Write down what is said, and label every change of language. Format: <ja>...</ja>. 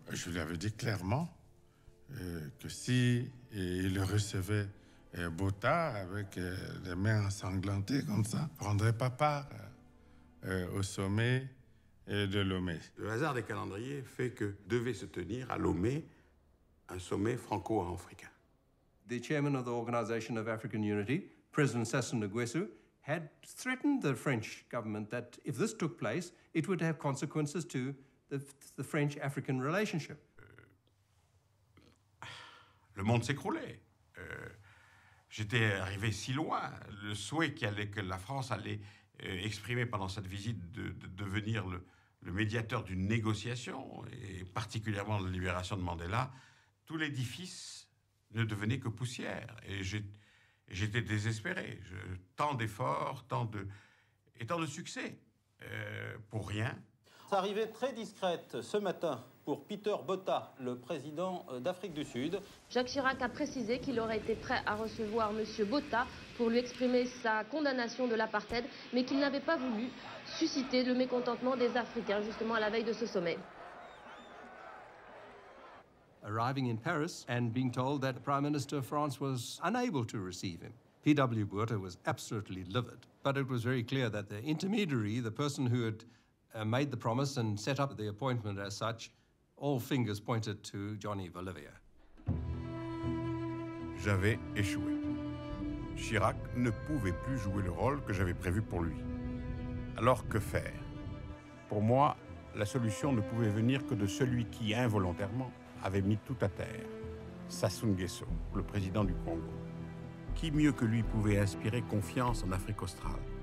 <fr>Je lui avais dit clairement que si il recevait Botha avec les mains ensanglantées comme ça, ne prendrait pas part au sommet de Lomé. Le hasard des calendriers fait que devait se tenir à Lomé un sommet franco-africain.</fr> <en>The chairman of the Organization of African Unity, President Sassou Nguesso, had threatened the French government that if this took place, it would have consequences to the French-African relationship.</en> <fr>Le monde s'écroulait. J'étais arrivé si loin. Le souhait que la France allait exprimer pendant cette visite de devenir le médiateur d'une négociation, et particulièrement de la libération de Mandela, tout l'édifice ne devenait que poussière. Et j'étais désespéré. Tant d'efforts, tant de succès, pour rien. Arrivée très discrète ce matin pour Peter Botha, le président d'Afrique du Sud. Jacques Chirac a précisé qu'il aurait été prêt à recevoir M. Botha pour lui exprimer sa condamnation de l'apartheid, mais qu'il n'avait pas voulu susciter le mécontentement des Africains, justement à la veille de ce sommet.</fr> <en>Arriving in Paris and being told that the Prime Minister of France was unable to receive him. P.W. Botha was absolutely livid, but it was very clear that the intermediary, the person who had made the promise and set up the appointment as such, all fingers pointed to Johnny Bolivia.</en> <fr>J'avais échoué. Chirac ne pouvait plus jouer le rôle que j'avais prévu pour lui. Alors que faire? Pour moi, la solution ne pouvait venir que de celui qui, involontairement, avait mis tout à terre. Sassou Nguesso, le président du Congo. Qui mieux que lui pouvait inspirer confiance en Afrique australe?</fr>